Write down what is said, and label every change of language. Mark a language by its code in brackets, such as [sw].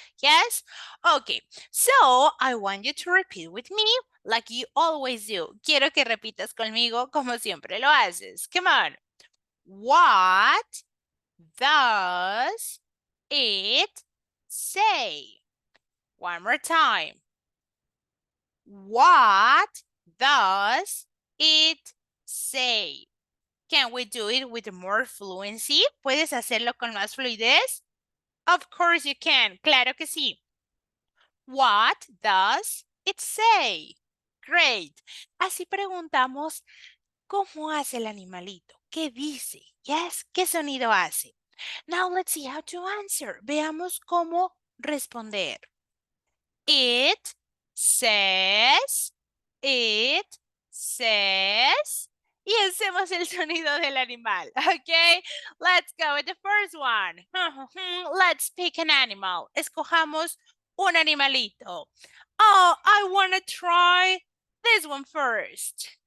[en] Yes? Okay, so I want you to repeat with me like you always do. [es] Quiero que repitas conmigo como siempre lo haces. [en] Come on. What does it say? One more time. What does it say? Can we do it with more fluency? [es] ¿Puedes hacerlo con más fluidez? [en] Of course you can. [es] Claro que sí. [en] What does it say? Great. [es] Así preguntamos, ¿cómo hace el animalito? ¿Qué dice? Yes, ¿qué sonido hace? [en] Now let's see how to answer. [es] Veamos cómo responder. [en] It says, it says. [es] Y hacemos el sonido del animal. [en] Okay, let's go with the first one. Let's pick an animal. [es] Escojamos un animalito. [en] Oh, I want to try this one first.